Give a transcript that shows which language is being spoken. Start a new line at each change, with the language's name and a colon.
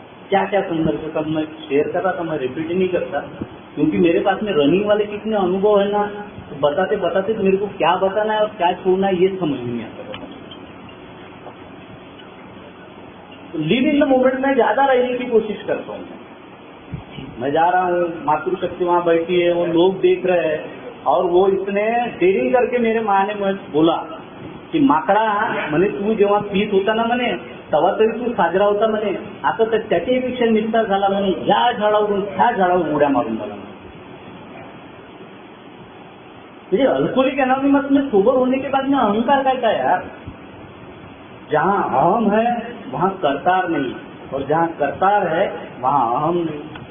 Hindi: क्या क्या संघर्ष सब मैं शेयर कर रहा था, मैं रिपीट नहीं करता, क्योंकि मेरे पास में रनिंग वाले कितने अनुभव है ना, तो बताते बताते तो मेरे को क्या बताना है और क्या छोड़ना है ये समझ नहीं आता। लिव इन द मोमेंट में ज्यादा रहने की कोशिश करता हूँ। मैं जा रहा हूँ, मातृशक्ति वहाँ बैठी है, वो लोग देख रहे हैं, और वो इतने डेरिंग करके मेरे माँ ने मुझे बोला की
Marathi: माकडा म्हणे तू जेव्हा पीत होता ना म्हणे तेव्हा तरी तू साजरा होता म्हणे, आता तर त्याच्यापेक्षा निस्तार झाला म्हणे, या झाडावरून त्या झाडावर उड्या मारून मला।
Hindi: म्हणजे अल्कोहलिक एनोनिमस में सोबर होने के बाद में अहंकार
Marathi: काय काय
Hindi: यार? जहाँ अहम है वहाँ करतार नहीं, और जहाँ करतार है वहाँ अहम नहीं।